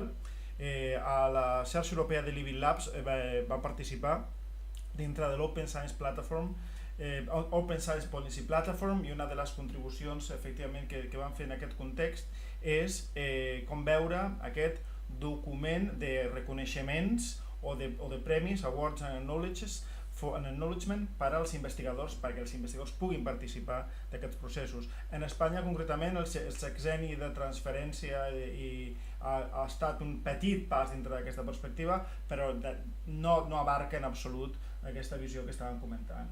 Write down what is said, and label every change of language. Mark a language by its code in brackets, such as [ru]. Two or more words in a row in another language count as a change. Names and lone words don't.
[ca] A la xarxa europea de Living Labs va participar dintre de l'Open Science Platform, Open Science Policy Platform, i una de les contribucions efectivament que van fer en aquest context és com veure aquest document de reconeixements o de premis, [en] awards and acknowledgement [ca] per als investigadors, perquè els investigadors puguin participar d'aquests processos. En Espanya, concretament, el sexenni de transferència ha estat un petit pas dintre d'aquesta perspectiva, però no abarca en absolut aquesta visió que estàvem comentant.